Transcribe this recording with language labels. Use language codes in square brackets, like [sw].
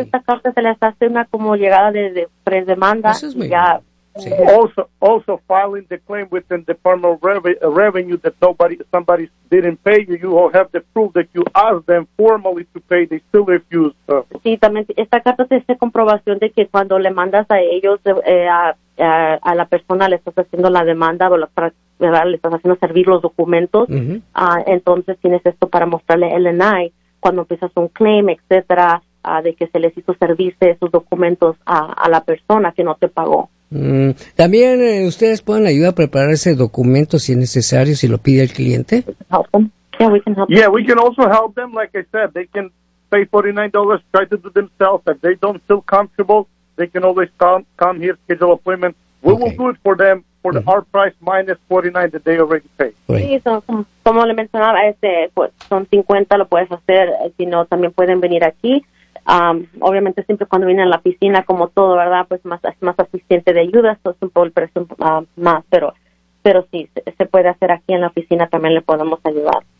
[es] Esta carta, se les hace una como llegada de predemanda. Eso es muy ya. Sí. [en] Also filing the claim within the Department of Revenue that somebody didn't pay you. You will have the proof that you asked them formally to pay. They still refuse. [es] Sí, también esta carta te hace comprobación de que cuando le mandas a ellos a la persona le estás haciendo la demanda o le estás haciendo servir los documentos. Uh-huh. Entonces tienes esto para mostrarle el NI cuando empiezas un claim, etcétera, de que se les hizo servirse esos documentos a la persona que no te pagó. También ustedes pueden ayudar a preparar ese documento si es necesario, si lo pide el cliente. [en] We can also help them. Like I said, they can pay $49, try to do themselves. If they don't feel comfortable, they can always come here, schedule appointment. We will do it for them for the hard price minus $49 that they already paid. [es] Sí, como le mencionaba, son 50, lo puedes hacer, si no, también pueden venir aquí. Obviamente siempre cuando viene a la piscina, como todo, ¿verdad? Pues más asistente de ayuda, eso es un poco el precio más, pero sí, se puede hacer aquí en la oficina, también le podemos ayudar.